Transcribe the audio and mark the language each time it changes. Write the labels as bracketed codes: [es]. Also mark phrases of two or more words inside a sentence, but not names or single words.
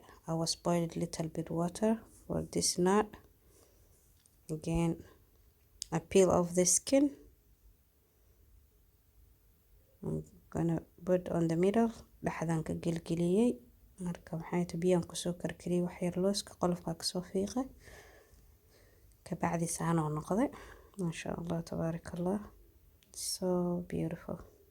[en] I was boiled little bit water for this nut. Again, I peel off the skin. I'm gonna put on the middle. [so] dhaxdan ka gelgeliyay. marka waxay tahay biyaan kusoo karkariyay wax yar looska qolofka ka soo fiiqay. ka bacdi saan oo noqday. [ar] Masha Allah, tabarakallah. [en] So beautiful.